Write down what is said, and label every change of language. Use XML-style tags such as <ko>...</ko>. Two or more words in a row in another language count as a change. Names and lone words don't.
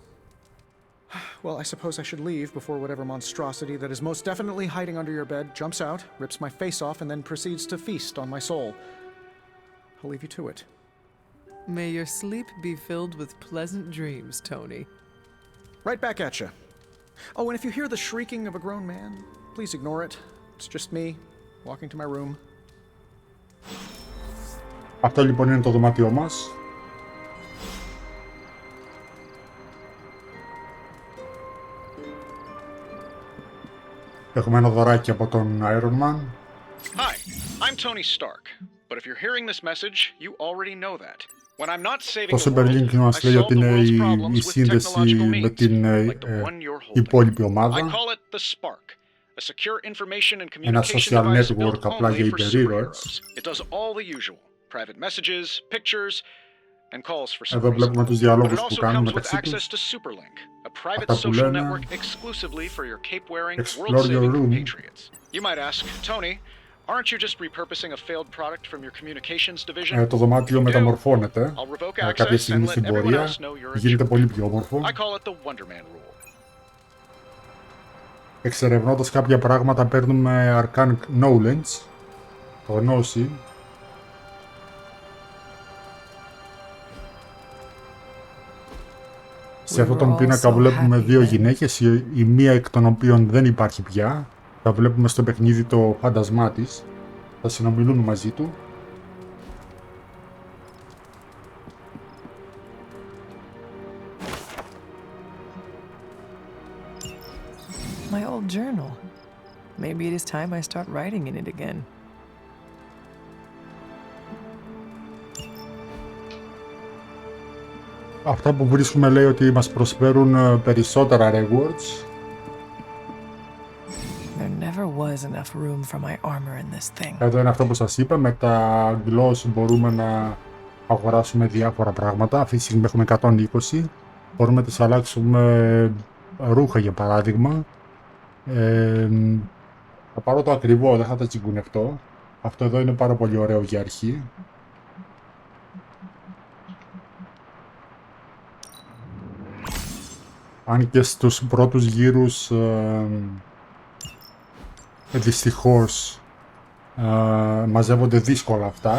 <en>Well, I suppose I should leave before whatever monstrosity that is most definitely hiding under your bed jumps out, rips my face off, and then proceeds to feast on my soul. I'll leave you to it. May your sleep be filled with pleasant dreams, Tony. Right back at you. Oh, and if you hear the shrieking of a grown man, please ignore it. It's just me, walking to my room.</en> <el>Αυτό λοιπόν είναι το δωμάτιό μας. Έχουμε ένα δωράκι από τον Iron Man.</el> <en>Hi, I'm Tony Stark. But if you're hearing this message, you already know that. When I'm not saving</en> <el>Το</el> <en>the world,</en> <el>Super Link</el> <en>I</en> <el>μας λέει</el> <en>solve</en> <el>ότι</el> <en>the</en> <el>είναι</el> <en>world's problems</en> <el>η</el> <en>with</en> <el>σύνδεση</el> <en>technological</en> <el>με</el> <en>means,</en> <el>την</el> <en>like the one you're holding.</en> <el>υπόλοιπη ομάδα.</el> <en>I call it the Spark, a secure information and</en> <el>Ένα</el> <en>communication social device network built</en> <el>απλά</el> <en>only</en> <el>για</el> <en>for</en> <el>υπερήρωες.</el> <en>superheroes. It does all the usual: private messages, pictures, and calls for some</en> <el>Εδώ</el> <en>reason.</en> <el>βλέπουμε τους</el> <en>But</en> <el>διαλόγους</el> <en>it</en> <el>που</el> <en>also</en> <el>κάνουν</el> <en>comes with</en> <el>μεταξύ</el> <en>access</en> <el>τους.</el> <en>to Superlink, a private</en> <el>Αυτά που</el> <en>social</en> <el>λένε.</el> <en>network exclusively for your cape-wearing, Explore your world-saving room. compatriots. You might ask, Tony, aren't you just repurposing a failed product from your communications division?</en> <el>Το δωμάτιο μεταμορφώνεται</el> <en>I'll revoke</en> <el>κάποια</el> <en>access</en> <el>στιγμή</el> <en>and let</en> <el>στην</el> <en>everyone</en> <el>πορεία.</el> <en>else know you're a</en> <el>Γίνεται</el> <en>jerk.</en> <el>πολύ πιο όμορφο.</el> <en>I call it the Wonder Man rule.</en> <el>Εξερευνώντας κάποια πράγματα παίρνουμε</el> <en>Arcane Knowledge,</en> <el>γνώση. Σε αυτόν τον πίνακα βλέπουμε δύο γυναίκες, η μία εκ των οποίων δεν υπάρχει πια. Θα βλέπουμε στο παιχνίδι το φάντασμά της. Θα συνομιλούν μαζί του.</el> <en>My old journal. Maybe it is time I start writing in it again.</en> <el>Αυτά που βρίσκουμε λέει ότι μας προσφέρουν περισσότερα rewards.</el> <en>There never was enough room for my armor in this thing.</en> <el>Εδώ είναι αυτό που σας είπα, με τα gloss μπορούμε να αγοράσουμε διάφορα πράγματα. Αυτή τη στιγμή έχουμε 120. Μπορούμε να τις αλλάξουμε ρούχα για παράδειγμα. Θα πάρω το ακριβό, δεν θα τα τσιγκουνευτώ. Αυτό εδώ είναι πάρα πολύ ωραίο για αρχή. Αν και στους πρώτους γύρους δυστυχώς μαζεύονται δύσκολα αυτά.</el>